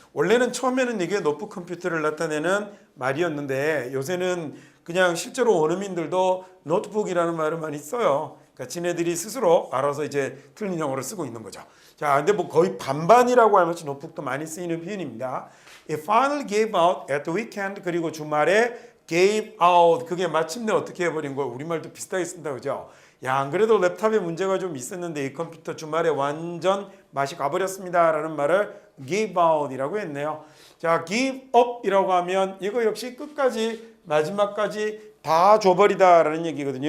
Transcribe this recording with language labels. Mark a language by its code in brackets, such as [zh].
[ko] 원래는 처음에는 이게 노트북 컴퓨터를 나타내는 말이었는데 요새는 그냥 실제로 원어민들도 노트북이라는 말을 많이 써요. 그러니까 지네들이 스스로 알아서 이제 틀린 영어를 쓰고 있는 거죠. 자, 근데 뭐 거의 반반이라고 하면서 노트북도 많이 쓰이는 표현입니다. [en] It finally gave out at the weekend. [ko] 그리고 주말에 gave out. 그게 마침내 어떻게 해버린 거예요? 우리말도 비슷하게 쓴다 그죠? 야, 안 그래도 랩탑에 문제가 좀 있었는데 이 컴퓨터 주말에 완전 맛이 가버렸습니다 라는 말을 give out이라고 했네요. 자, give up이라고 하면 이거 역시 끝까지 마지막까지 다 줘버리다 라는 얘기거든요.